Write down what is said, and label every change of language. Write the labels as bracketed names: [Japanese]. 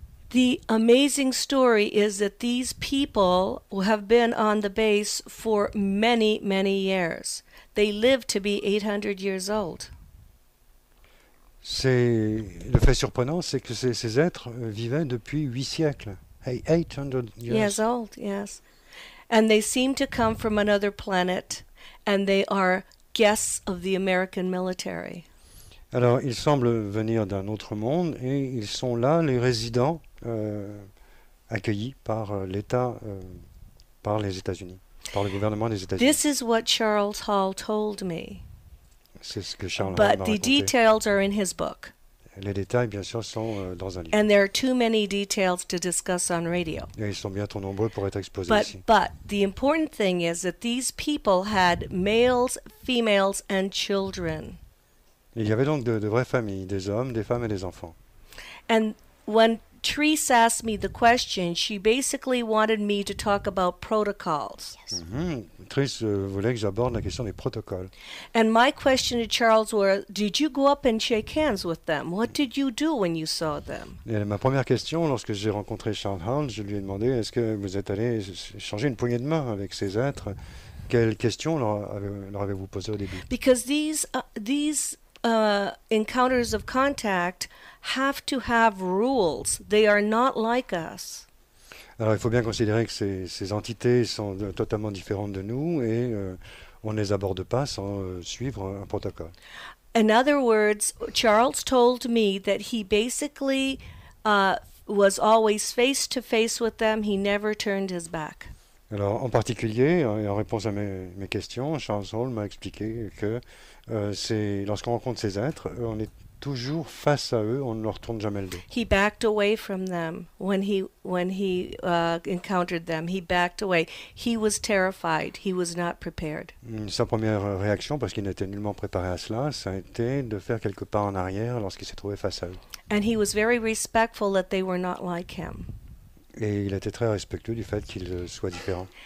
[English] The amazing story is that these people have been on the base for many, many years. They live to be 800 years old. [French] Le fait surprenant, c'est que ces êtres vivaient depuis 8 siècles. [English] 800 years. Years old, yes. And they seem to come from another planet, and they are guests of the American military. [French] Alors, ils semblent venir d'un autre monde et ils sont là, les résidents accueillis par l'État, par les États-Unis, par le gouvernement des États-Unis. [English] This is what Charles Hall told me. [French] C'est ce que Charles Hall [English] But [French] m'a [English] the [French] raconté. [English] details are in his book. [French] Les détails, bien sûr, sont dans un livre. [English] And there are too many details to discuss on radio. [French] Et ils sont bien trop nombreux pour être exposés ici. [English] But the important thing is that these people had males, females, and children. [French] Il y avait donc de vraies familles, des hommes, des femmes et des enfants. [English] And when Therese asked me the question, she basically wanted me to talk about protocols. [French] Trish voulait que j'aborde la question des protocoles. [English] And my question to Charles was, did you go up and shake hands with them? What did you do when you saw them? [French] Et ma première question, lorsque j'ai rencontré Charles Hall, je lui ai demandé, est-ce que vous êtes allé échanger une poignée de main avec ces êtres? Quelles questions leur avez-vous posées au début? [English] Because these encounters of contact have to have rules. They are not like us. [French] Alors il faut bien considérer que ces entités sont totalement différentes de nous et on ne les aborde pas sans suivre un protocole. [English] In other words, Charles told me that he basically was always face to face with them. He never turned his back. [French] Alors en particulier, en réponse à mes questions, Charles Hall m'a expliqué que lorsqu'on rencontre ces êtres, on est toujours face à eux, on ne leur tourne jamais le dos. [English] He backed away from them when he encountered them. He backed away. He was terrified. He was not prepared. [French] Sa première réaction, parce qu'il n'était nullement préparé à cela, ça a été de faire quelques pas en arrière lorsqu'il s'est trouvé face à eux. [English] And he was very respectful that they were not like him. [French] Et il était très respectueux du fait qu'ils soient différents.